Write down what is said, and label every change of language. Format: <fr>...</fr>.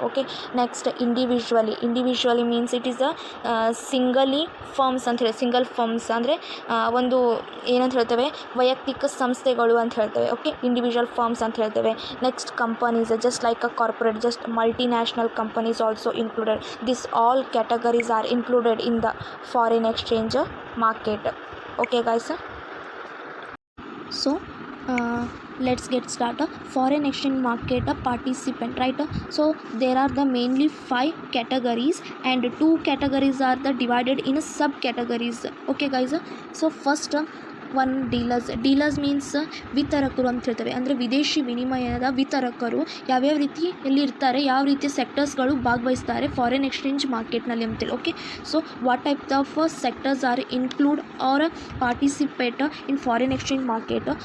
<en>okay, next individually means it is singly firms</en> <kn>ಅಂತ ಹೇಳಿ. Single firms ಅಂದರೆ ಒಂದು ಏನಂತ ಹೇಳ್ತೇವೆ, ವೈಯಕ್ತಿಕ ಸಂಸ್ಥೆಗಳು ಅಂತ ಹೇಳ್ತೇವೆ.</kn> <en>okay, individual firms</en> <kn>ಅಂತ ಹೇಳ್ತೇವೆ.</kn> <en>Next companies just like a corporate, just multinational companies also included. This all categories are included in the foreign exchange market. Okay guys, so let's get started. Foreign exchange market participant, right? So there are the mainly 5 categories and 2 categories are the divided in subcategories. Okay guys, so first one dealers means</en> <kn>ವಿತರಕರು ಅಂತ ಹೇಳ್ತೇವೆ. ಅಂದರೆ ವಿದೇಶಿ ವಿನಿಮಯದ ವಿತರಕರು ಯಾವ್ಯಾವ ರೀತಿಯಲ್ಲಿ ಇರ್ತಾರೆ, ಯಾವ ರೀತಿಯ ಸೆಕ್ಟರ್ಸ್ಗಳು ಭಾಗವಹಿಸ್ತಾರೆ ಫಾರಿನ್ ಎಕ್ಸ್ಚೇಂಜ್ ಮಾರ್ಕೆಟ್ನಲ್ಲಿ ಅಂತೇಳಿ.</kn> <en>Okay, so what type of sectors are include or participate in foreign exchange market.</en>